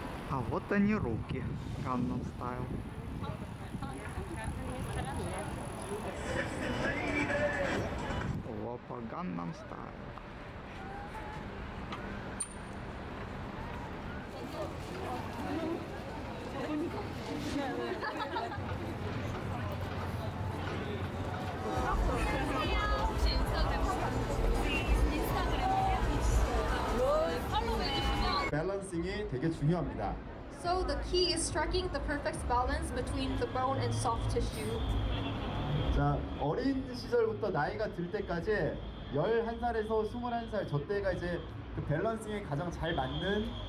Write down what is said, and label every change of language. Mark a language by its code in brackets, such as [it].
[ru] А вот они руки. Gangnam Style. Опа, Gangnam Style. [ko] 혹시 인스타그램 팔로우해주시면 밸런싱이 되게 중요합니다. [en] So the key is striking the perfect balance between the bone and soft tissue. [ko] 자, 어린 시절부터 나이가 들 때까지 11살에서 21살 저 때가 이제 그 밸런싱에 가장 잘 맞는